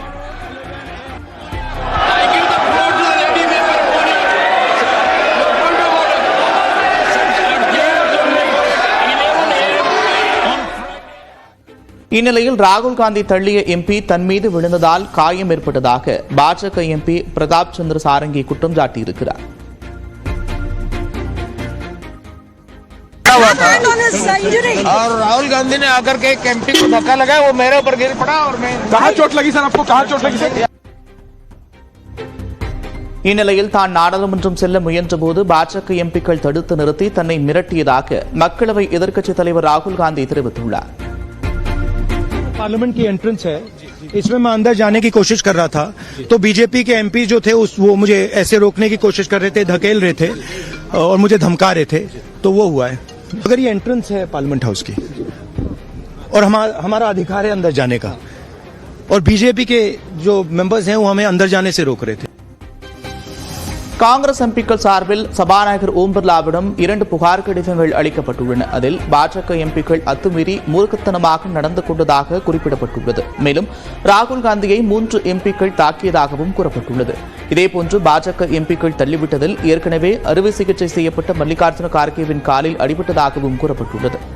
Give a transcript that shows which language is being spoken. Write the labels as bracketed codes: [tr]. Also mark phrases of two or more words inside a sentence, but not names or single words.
[ta] இந்நிலையில் ராகுல் காந்தி தள்ளிய எம்பி தன் மீது விழுந்ததால் காயம் ஏற்பட்டதாக பாஜக எம்பி பிரதாப் சந்திர சாரங்கி குற்றம் சாட்டியிருக்கிறார். [hi] और राहुल गांधी ने आकर के एक एमपी को धक्का लगाया, वो मेरे ऊपर गिर पड़ा और मैं कहाँ चोट लगी सर? आपको कहाँ चोट लगी सर? [ta] இந்நிலையில் தான் நாடாளுமன்றம் செல்ல முயன்றபோது பாஜக எம்பிக்கள் தடுத்து நிறுத்தி தன்னை மிரட்டியதாக மக்களவை எதிர்க்கட்சித் தலைவர் ராகுல் காந்தி தெரிவித்துள்ளார். [hi] पार्लियामेंट की एंट्रेंस है, इसमें मैं अंदर जाने की कोशिश कर रहा था तो बीजेपी के एमपी जो थे वो मुझे ऐसे रोकने की कोशिश कर रहे थे, धकेल रहे थे और मुझे धमका रहे थे, तो वो हुआ है. अगर ये एंट्रेंस है पार्लियामेंट हाउस की और हमारा अधिकार है अंदर जाने का, और बीजेपी के जो मेंबर्स हैं वो हमें अंदर जाने से रोक रहे थे. [ta] காங்கிரஸ் எம்பிக்கள் சார்பில் சபாநாயகர் ஓம் பிர்லாவிடம் 2 புகார் கடிதங்கள் அளிக்கப்பட்டுள்ளன. அதில் பாஜக எம்பிக்கள் அத்துமீறி மூர்க்கத்தனமாக நடந்து கொண்டதாக குறிப்பிடப்பட்டுள்ளது. மேலும் ராகுல் காந்தியை 3 எம்பிக்கள் தாக்கியதாகவும் கூறப்பட்டுள்ளது. இதேபோன்று பாஜக எம்பிக்கள் தள்ளிவிட்டதில் ஏற்கனவே அறுவை சிகிச்சை செய்யப்பட்ட மல்லிகார்ஜுன கார்கேவின் காலில் அடிபட்டதாகவும் கூறப்பட்டுள்ளது.